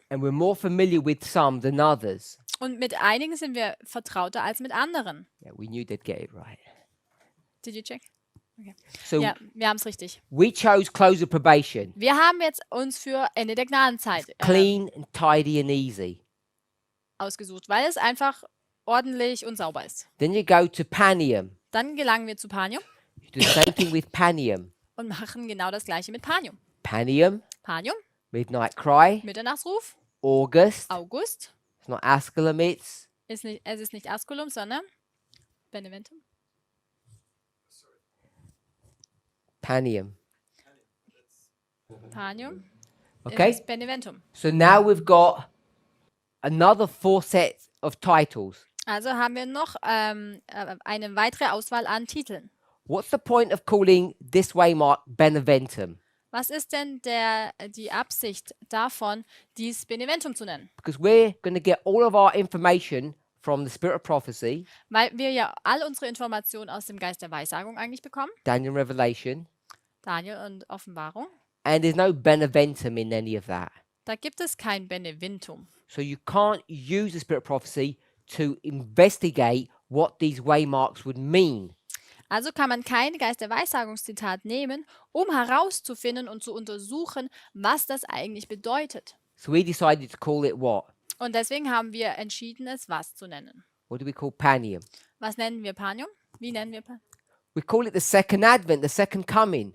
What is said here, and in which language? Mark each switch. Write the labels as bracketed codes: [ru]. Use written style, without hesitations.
[en] and we're more familiar with some than others. [de] Und mit einigen sind wir vertrauter als mit anderen. [en] Yeah, we knew they'd get it right. Did you check? So [de] Ja, wir haben es richtig. [en] we chose close of probation, [de] Wir haben jetzt uns für Ende der Gnadenzeit [en] clean and tidy and easy. [de] ausgesucht, weil es einfach ordentlich und sauber ist. [en] Then you go to Panium. [de] Dann gelangen wir zu Panium [en] You do the same thing with Panium. [de] und machen genau das gleiche mit Panium. [en] Panium, [de] Panium, [en] Midnight Cry, [de] Mitternachtsruf, [en] August. [de] August. [en] It's not Asculum, it's [de] Es ist nicht Asculum, sondern Beneventum. [en] Panium. [de] Panium. [en] Okay? [de] Ist Beneventum. [en] So now we've got another 4 sets of titles. [de] Also haben wir noch eine weitere Auswahl an Titeln. [en] What's the point of calling this waymark Beneventum? [de] Was ist denn die Absicht davon, dies Beneventum zu nennen? [en] Because we're going to get all of our information from the spirit of prophecy, [de] Weil wir ja all unsere Informationen aus dem Geist der Weissagung eigentlich bekommen. [en] Daniel Revelation, [de] Daniel und Offenbarung. [en] and there's no Beneventum in any of that. [de] Da gibt es kein Beneventum. [en] So you can't use the spirit of prophecy to investigate what these waymarks would mean. [de] Also kann man kein Geist der Weissagungszitat nehmen, um herauszufinden und zu untersuchen, was das eigentlich bedeutet. [en] So we decided to call it what? [de] Und deswegen haben wir entschieden, es was zu nennen. [en] What do we call Panium? [de] Was nennen wir Panium? Wie nennen wir Panium? [en] We call it the second advent, the second coming.